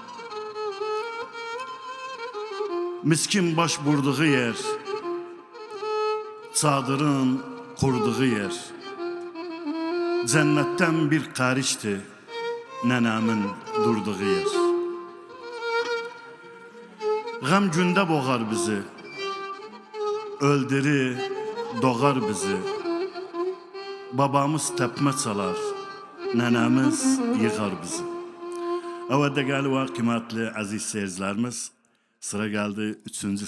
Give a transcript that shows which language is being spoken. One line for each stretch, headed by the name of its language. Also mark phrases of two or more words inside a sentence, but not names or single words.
Azerbaijani: Miskin baş vurduğu yer, çadırın qurduğu yer. Cənnətdən bir qarişdir, nənəmin durduğu yer. Gəm gündə boğar bizi, öldürür, doğar bizi. Babamız təpmə çalar, nənəmiz yığar bizi.
Turkish: Evet değerli ve kıymetli aziz seyircilerimiz, sıra geldi 3.